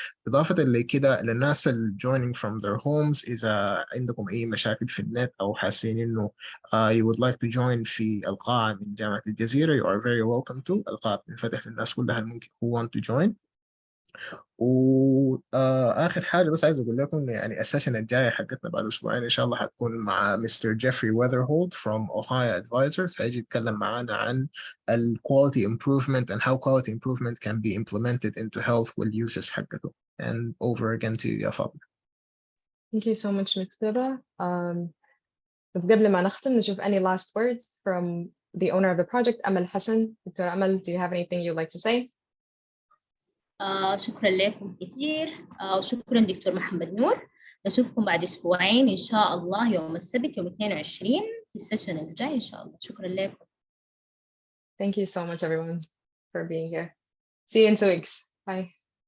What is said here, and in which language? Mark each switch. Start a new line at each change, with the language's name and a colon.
Arabic: إضافة لكده للناس اللي
English: joining from their homes،
Arabic: إذا عندكم أي مشاكل في النت أو حاسين إنه
English: you would like to join
Arabic: في القاعة من جامعة الجزيرة،
English: you are very welcome to.
Arabic: القاعة بتنفتح للناس كلها الممكن
English: who want to join.
Arabic: وآخر حاجة بس عايز أقول لكم يعني السيشن الجاية حقتنا بعد أسبوعين إن شاء الله حتكون مع Mr.
English: Jeffrey Weatherhold from Ohio Advisors.
Arabic: هيجي يتكلم معانا عن ال
English: quality improvement and how quality improvement can be implemented into health والuses حقته. And over again to you يا فاطمة. Thank you so much, Mujtaba.
Arabic: بس قبل ما نختم نشوف
English: any last words from the owner of the project,
Arabic: Amal Hassan. Dr.
English: Amal, do you have anything you'd like to say?
Arabic: شكرا لكم كثير، وشكرا دكتور محمد نور. نشوفكم بعد أسبوعين إن شاء الله يوم السبت يوم 22 في السيشن الجاي إن شاء الله. شكرا لكم.
English: Thank you so much everyone for being here. See you in 2 weeks. Bye.